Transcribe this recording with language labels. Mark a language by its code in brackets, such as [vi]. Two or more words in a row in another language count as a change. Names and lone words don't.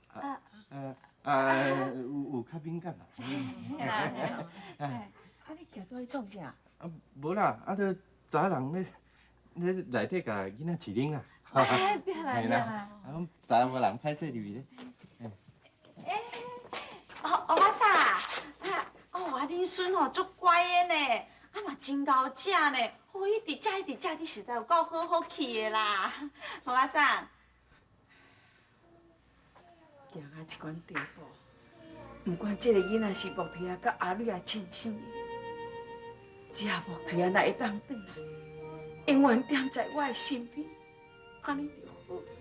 [nan] 有较敏感啦。嘿啦嘿啦。啊，你徛倒咧创啥？无啦，都早人咧内底甲囡仔饲奶啦。哎，对啦对啦。早无人歹势入去咧。阿妈桑，啊，恁孙吼足乖的呢，啊嘛真够食呢，好一直食一直食，你实在有够好气的啦，阿妈桑。行到这款地步，不管这个囡仔是木腿啊，甲阿女啊亲生的，只要木腿啊若会当转来，永远踮在我的身边，安尼就好。